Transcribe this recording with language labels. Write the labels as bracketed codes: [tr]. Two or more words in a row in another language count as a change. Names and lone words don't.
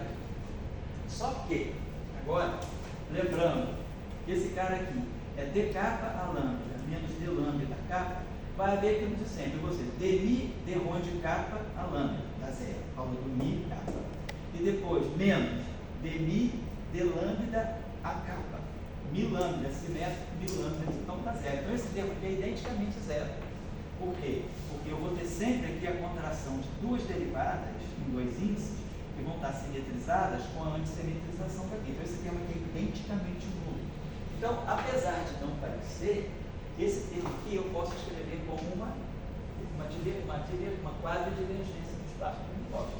[pt] Só que, agora, lembrando que esse cara aqui é d capa a lambda menos d lambda capa, vai haver aquilo de sempre, ou seja, dmi d onde capa a lambda, dá zero, aula do mi capa. E depois, menos dmi d lambda a capa. Mi lambda simétrico, mi lambda, então dá zero. Então esse termo aqui é identicamente zero. Por quê? Porque eu vou ter sempre aqui a contração de duas derivadas em dois índices que vão estar simetrizadas com a antissimetrização daqui. Então esse termo aqui é identicamente nulo. Então, apesar de não parecer, esse termo aqui eu posso escrever como uma quadridivergência do espaço composto.